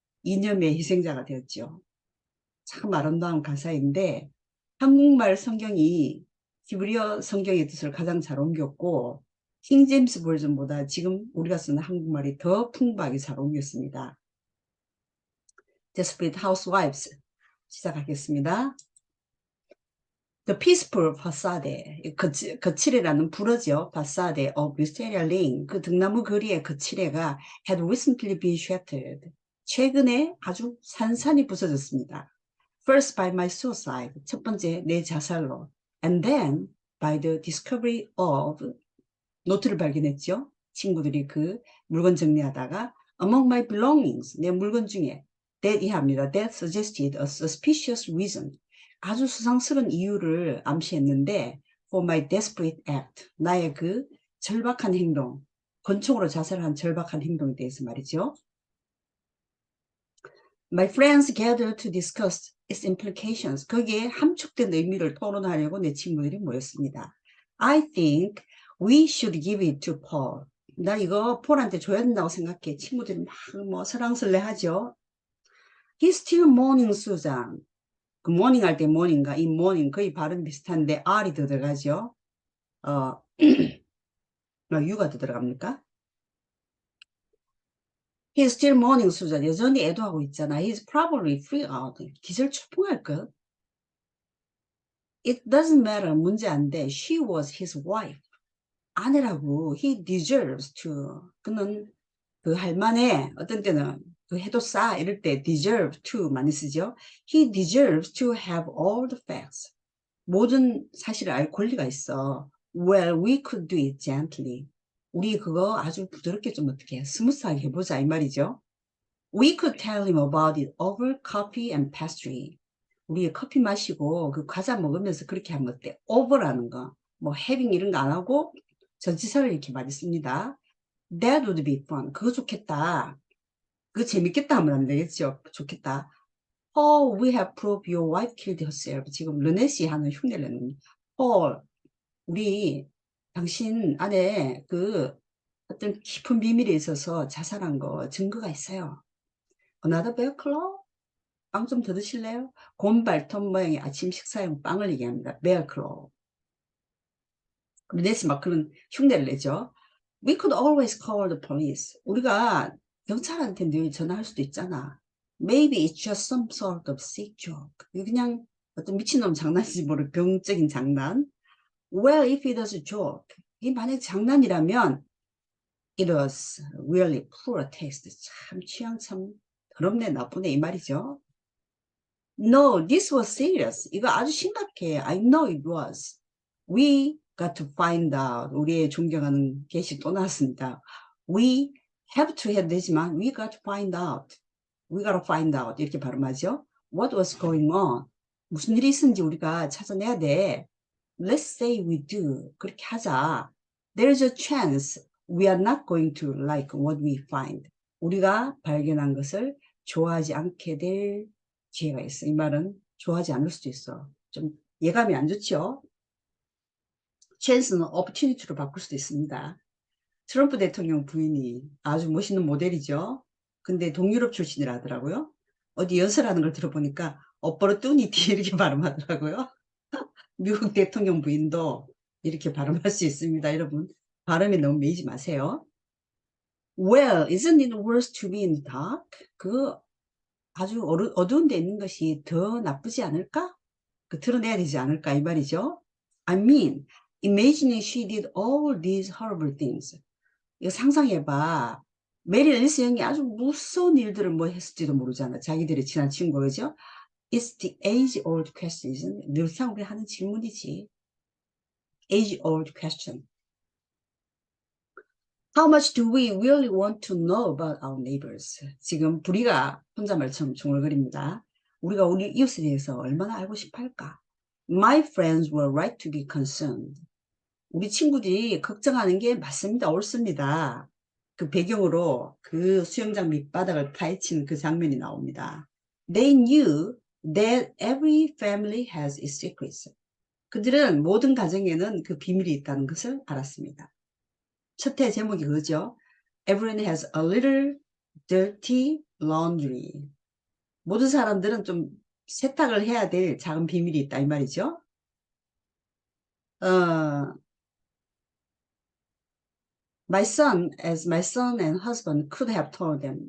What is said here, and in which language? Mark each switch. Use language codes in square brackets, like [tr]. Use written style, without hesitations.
[ko] 이념의 희생자가 되었죠. 참 아름다운 가사인데 한국말 성경이 히브리어 성경의 뜻을 가장 잘 옮겼고 킹제임스 버전보다 지금 우리가 쓰는 한국말이 더 풍부하게 잘 옮겼습니다. [en] Desperate Housewives [ko] 시작하겠습니다. [en] The peaceful facade, [ko] 거칠애라는 불어죠. [en] facade of Wisteria Lane, [ko] 그 등나무 거리의 거칠애가 [en] had recently been shattered. [ko] 최근에 아주 산산이 부서졌습니다. [en] First by my suicide, [ko] 첫 번째 내 자살로. [en] And then by the discovery of, [ko] 노트를 발견했죠. 친구들이 그 물건 정리하다가 [en] among my belongings, [ko] 내 물건 중에 that 이합니다. [en] That suggested a suspicious reason. [ko] 아주 수상스러운 이유를 암시했는데 [en] for my desperate act, [ko] 나의 그 절박한 행동, 권총으로 자살한 절박한 행동에 대해서 말이죠. [en] My friends gathered to discuss its implications. [ko] 거기에 함축된 의미를 토론하려고 내 친구들이 모였습니다. [en] I think we should give it to Paul. [ko] 나 이거 폴한테 줘야 된다고 생각해. 친구들이 막 뭐 설왕설래 하죠. [en] He's still mourning Susan. [ko] 그 mourning 할 때 mourning과 이 mourning 거의 발음 비슷한데 R이 더 들어가죠. U가 더 들어갑니까? [en] He's still mourning Susan. [ko] 여전히 애도하고 있잖아. [en] He's probably freaked out. [ko] 기절초풍할 것. [en] It doesn't matter. [ko] 문제 안 돼. [en] She was his wife. [ko] 아내라고. [en] He deserves to. [ko] 그는 그 할만해. 어떤 때는 그 해도 싸 이럴 때 deserve to 많이 쓰죠. [en] He deserves to have all the facts. [ko] 모든 사실을 알 권리가 있어. [en] Well, we could do it gently. [ko] 우리 그거 아주 부드럽게 좀 어떻게 스무스하게 해보자 이 말이죠. [en] We could tell him about it over coffee and pastry. [ko] 우리 커피 마시고 그 과자 먹으면서 그렇게 하면 어때? over라는 거. 뭐 having 이런 거 안 하고 전치사를 이렇게 많이 씁니다. [en] That would be fun. [ko] 그거 좋겠다. 그거 재밌겠다 하면 안 되겠죠. 좋겠다. [en] Oh, we have proved your wife killed herself. [ko] 지금 르넷이 하는 흉내를 내는. Oh, 우리 당신 안에 그 어떤 깊은 비밀에 있어서 자살한 거 증거가 있어요. [en] Another bear claw? [ko] 빵 좀 더 드실래요? 곰발톱 모양의 아침 식사용 빵을 얘기합니다. [en] bear claw. [ko] 르넷이 막 그런 흉내를 내죠. [en] We could always call the police. [ko] 우리가 경찰한테 늘 전화할 수도 있잖아. [en] Maybe it's just some sort of sick joke. [ko] 그냥 어떤 미친놈 장난인지 모를 병적인 장난. [en] Well, if it was a joke. [ko] 이게 만약 장난이라면 [en] it was really poor taste. [ko] 참 취향 참 더럽네 나쁘네 이 말이죠. [en] No, this was serious. [ko] 이거 아주 심각해. [en] I know it was. We got to find out. [ko] 우리의 존경하는 게시 또 나왔습니다. [en] We have to [ko] 해도 되지만 [en] we got to find out. We got to find out. [ko] 이렇게 발음하죠. [en] What was going on? [ko] 무슨 일이 있은지 우리가 찾아내야 돼. [en] Let's say we do. [ko] 그렇게 하자. [en] There's a chance we are not going to like what we find. [ko] 우리가 발견한 것을 좋아하지 않게 될 기회가 있어. 이 말은 좋아하지 않을 수도 있어. 좀 예감이 안 좋죠. chance는 opportunity로 바꿀 수도 있습니다. 트럼프 대통령 부인이 아주 멋있는 모델이죠. 근데 동유럽 출신이라 하더라고요. 어디 연설하는 걸 들어보니까 opportunity 이렇게 발음하더라고요. 미국 대통령 부인도 이렇게 발음할 수 있습니다. 여러분 발음에 너무 매이지 마세요. [en] Well, isn't it worse to be in the dark? [ko] 그 아주 어두운 데 있는 것이 더 나쁘지 않을까? 그 드러내야 되지 않을까 이 말이죠. [en] I mean, imagining she did all these horrible things. [ko] 이거 상상해봐. 메릴 앨리스 형이 아주 무서운 일들을 뭐 했을지도 모르잖아. 자기들의 친한 친구 그죠? [en] It's the age-old question. [ko] 늘상 우리 하는 질문이지. [en] Age-old question. How much do we really want to know about our neighbors? [ko] 지금 불이가 혼잣말처럼 중얼거립니다. 우리가 우리 이웃에 대해서 얼마나 알고 싶어 할까? [en] My friends were right to be concerned. [ko] 우리 친구들이 걱정하는 게 맞습니다. 옳습니다. 그 배경으로 그 수영장 밑바닥을 파헤치는 그 장면이 나옵니다. [en] They knew that every family has its secrets. [ko] 그들은 모든 가정에는 그 비밀이 있다는 것을 알았습니다. 첫 회 제목이 그거죠. [en] Everyone has a little dirty laundry. [ko] 모든 사람들은 좀 세탁을 해야 될 작은 비밀이 있다 이 말이죠. [en] My son and husband could have told them.